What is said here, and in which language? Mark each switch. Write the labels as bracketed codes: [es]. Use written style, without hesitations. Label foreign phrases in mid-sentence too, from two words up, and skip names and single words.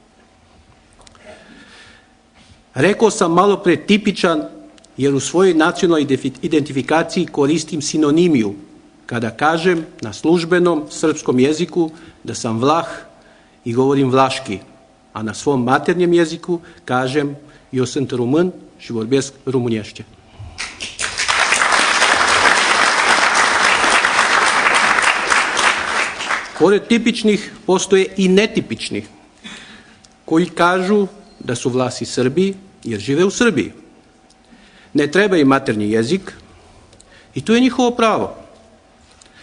[sr] Rekao sam malo pre tipičan, jer u svojoj nacionalnoj identifikaciji koristim sinonimiju kada kažem na službenom srpskom jeziku da sam Vlah i govorim vlaški, a na svom maternjem jeziku kažem [ro] eu sunt român și vorbesc românește. [sr] Pored tipičnih, postoje i netipičnih, koji kažu da su Vlasi Srbi jer žive u Srbiji. Ne treba im maternji jezik i to je njihovo pravo.